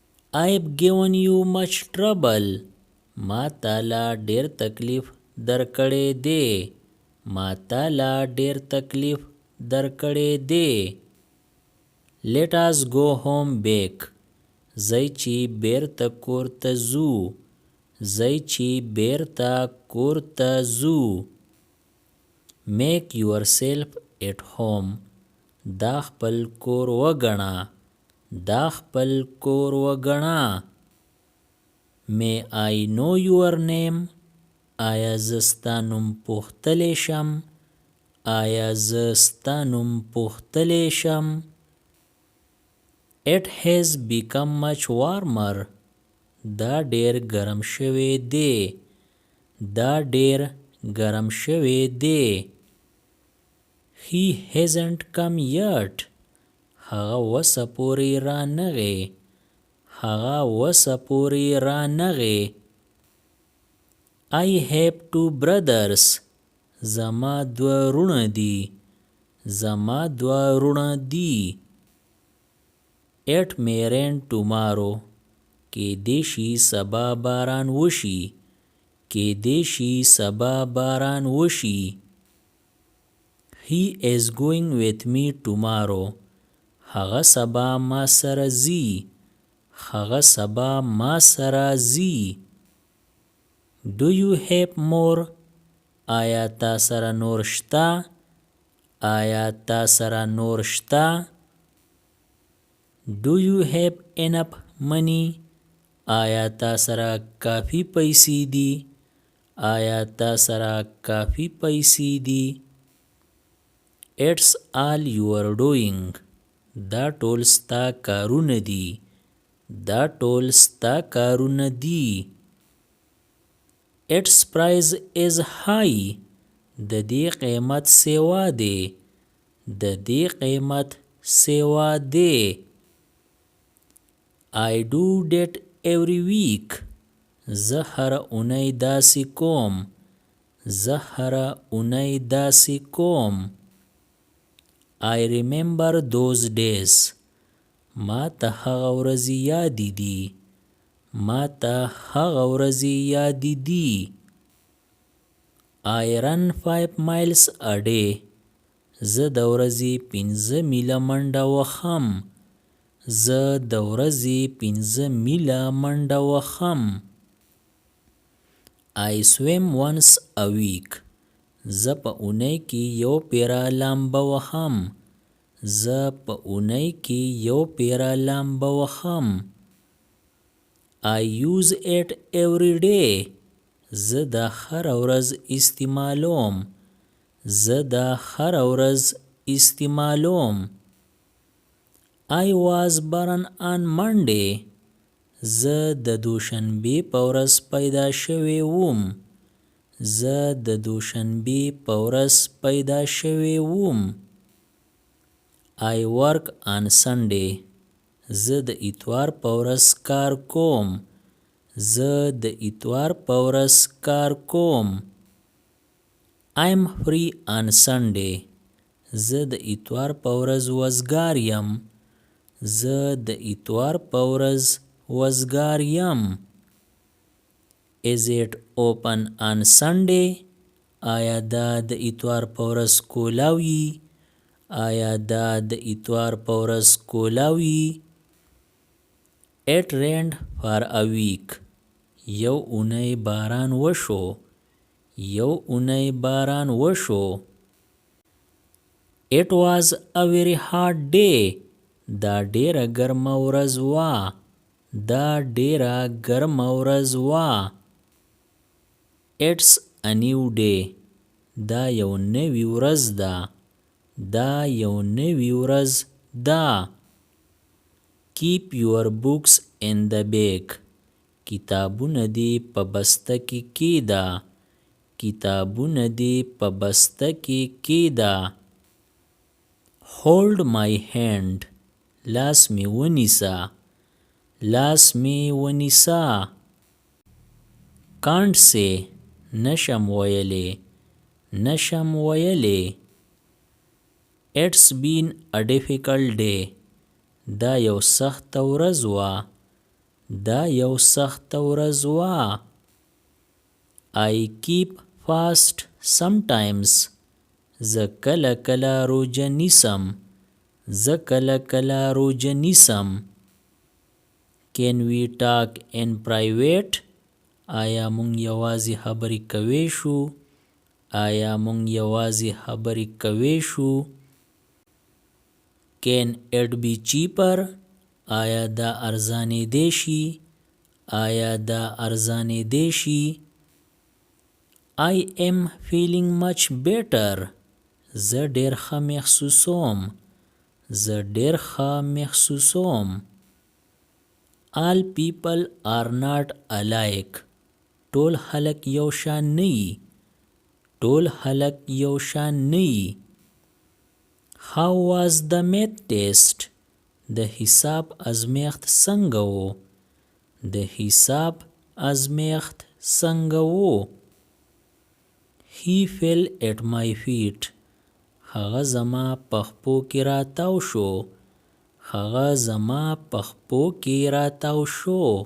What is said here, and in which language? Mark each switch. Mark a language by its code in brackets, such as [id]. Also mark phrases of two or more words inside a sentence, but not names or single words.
[en] I've given you much trouble. [ps] ما تالا ډیر تکلیف درکړی دی. ما تالا ډیر تکلیف درکړی دی. [en] Let us go home back. [ps] زی چې بیرته کور ته ځو. زی چې بیرته کور ته ځو. [en] Make yourself at home. [ps] دا خپل کور وګڼه. دا خپل کور وګڼه. [en] May I know your name? [ps] آیا زه ستا نوم پوښتلی شم؟ آیا زه ستا نوم پوښتلی شم؟ [en] It has become much warmer. [ps] دا ډیر ګرم شوی دی. دا ډیر ګرم شوی دی. [en] He hasn't come yet. [ps] هغه وسه پورې رانغی. هغه وسه پورې رانغی. [en] I have two brothers. [ps] زما دوه وروڼه دي. زما دوه وروڼه دي. [en] It may rain tomorrow. [ps] کیدای شي سبا باران وشي. کیدای شي سبا باران وشي. [en] He is going with me tomorrow. [ps] هغه سبا ما سره ځي. هغه سبا ما سره ځي. [en] Do you have more? [ps] آیا تا سره نور شته؟ آیا تا سره نور شته؟ [en] Do you have enough money? [ps] آیا تا سره کافی پیسې دي؟ آیا تا سره کافی پیسې دي؟ [en] It's all your doing. [ps] دا ټول ستا کارونه دي. دا ټول ستا کارونه دي. [en] Its price is high. [ps] د دې قیمت سیوا دی. د دې قیمت سیوا دی. [en] I do that every week. [ps] زه هر اونۍ داسې کوم. زه هر اونۍ داسې کوم. [en] I remember those days. [ps] ما ته هغه ورځې یادې دي. ما ته هغه ورځې یادې دي. [en] I run 5 miles a day. [ps] زه د ورځې 5 میله منډه وهم. زه د ورځې 5 میله منډه وهم. [en] I swim once a week. [ps] زه په اونۍ کې یو پیره لامبه وهم. زه په اونۍ کې یو پیره لامبه وهم. [en] I use it every day. [ps] زه دا هر ورځ استعمالوم. زه دا هر ورځ استعمالوم. [en] I was born on Monday. [ps] زه د دوشنبې په ورځ پیدا شوی وم. زه د دوشنبې په ورځ پیدا شوی وم. [en] I work on Sunday. [ps] زه د اتوار په ورځ کار کوم. زه د اتوار په ورځ کار کوم. [en] I'm free on Sunday. [ps] زه د اتوار په ورځ وزګار یم. زه د اتوار په ورځ وزګار یم. [en] Is it open on Sunday? [ps] آیا دا د اتوار په ورځ کولاوي؟ آیا دا د اتوار په ورځ کولاوي؟ [en] It rained for a week. [ps] یو اونۍ باران وشو. یو اونۍ باران وشو. [en] It was a very hot day. [ps] دا ډیره ګرمه ورځ وه. دا ډیره ګرمه ورځ وه. [en] It's a new day. [ps] دا یو نوی ورځ ده. دا یو نوی ورځ ده. [en] Keep your books in the bag. [ps] کتابونه دې په بسته کې کېږده. کتابونه دې په بسته کې کېږده. [en] Hold my hand. [ps] لاس مې ونیسه. لاس مې ونیسه. [en] Can't say. [ps] نشم ویلی. نشم ویلی. [en] It's been a difficult day. [ps] دا یو سخته ورځ وه. دا یو سخت ورځ وه. [en] I keep fast sometimes. [ps] زه کله کله روژه نیسم. زه کله کله روژه نیسم. [en] Can we talk in private? [ps] آیا مونږ یوازې خبرې کوی شو؟ آیا مونږ یوازې خبرې کوی شو؟ [en] Can it be cheaper? [ps] آیا دا ارزانېدی شي؟ آیا دا ارزانېدی شي؟ [en] I am feeling much better. [ps] زه ډېر ښه محسوسوم. زه ډېر ښه محسوسوم. [en] All people are not alike. [ps] ټول خلک یو شان نه وي. ټول خلک یو شان نه وي. [en] How was the math test? [ps] د حساب ازمیښت څنګه و؟ د حساب ازمیښت څنګه و؟ [en] He fell at my feet. [ps] هغه زما په خپو کې راتاو شو. هغه زما په خپو کې راتاو شو.